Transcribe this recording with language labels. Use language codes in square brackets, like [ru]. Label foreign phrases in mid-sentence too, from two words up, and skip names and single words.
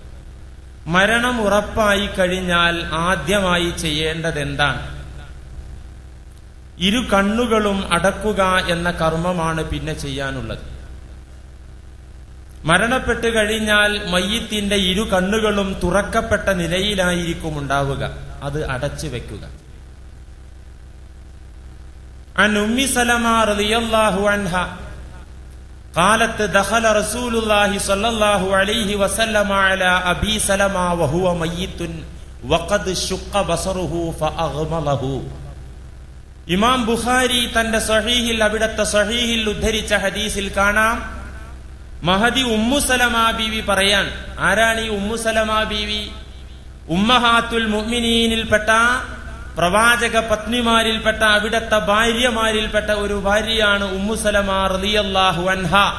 [ml] മരണം ഉറപ്പായി കഴിഞ്ഞാൽ ആദ്യമായി ചെയ്യേണ്ടത് എന്താണ്? ഇരു കണ്ണുകളും അടക്കുക എന്ന കർമ്മമാണ് പിന്നെ ചെയ്യാനുള്ളത്. മരണപ്പെട്ട് കഴിഞ്ഞാൽ മയ്യിത്തിന്റെ ഇരു കണ്ണുകളും തുറക്കപ്പെട്ട നിലയിലായിരിക്കും ഉണ്ടാവുക. അത് അടച്ചു വെക്കുക. [ar] عن أم سلمة رضي الله عنها قالت دخل رسول الله صلى الله عليه وسلم على أبي سلمة وهو ميت وقد شق بصره فأغمضه. [ml] ഇമാം ബുഖാരി തന്റെ സഹീഹിൽ അവിടത്തെ സഹീഹിൽ ഉദ്ധരിച്ച ഹദീസിൽ കാണാം, മഹദി ഉമ്മു സലമാ ബീവി പറയാൻ. ആരാണ് ഈ ഉമ്മു സലമാ ബീവി? [ar] أمهات المؤمنين [ml] പ്രവാചക പത്നിമാരിൽപ്പെട്ട അവിടത്തെ ഭാര്യമാരിൽപ്പെട്ട ഒരു ഭാര്യയാണ് ഉമ്മു സലമാ [ar] رضي الله عنها.